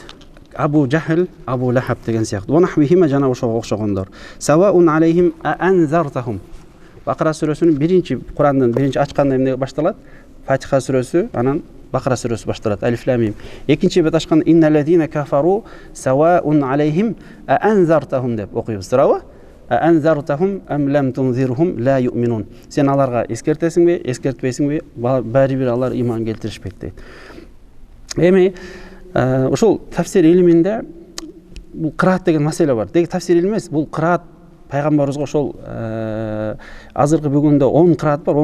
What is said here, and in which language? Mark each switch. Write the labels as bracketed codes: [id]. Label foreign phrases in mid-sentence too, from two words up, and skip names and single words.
[ky] Абу Жахл, Абу Лахаб деген сыяктуу. Ванахвихима, жана ошого окшогондор. [ar] سواء عليهم أأنذرتهم. [ky] Бакара сүрөсүнүн биринчи, Курандын биринчи ачканда эмне башталат? Фатиха сүрөсү, анан Бакара сүрөсү башталат. [ar] ألف لام ميم. [ky] Экинчи бет ачканда [ar] إن الذين كفروا سواء عليهم أأنذرتهم [ky] деп окуйбуз. Туурабы? [ar] أأنذرتهم أم لم تنذرهم لا يؤمنون. [ky] Сен аларга эскертесиңби, эскертпейсиңби, баары бир алар ыйман келтиришпейт дейт. Эми ошол тафсир илиминде бул кыраат деген маселе бар. Деги тафсир илими эмес, бул кыраат пайгамбарыбызга ошол азыркы бүгүндө 10 кыраат бар.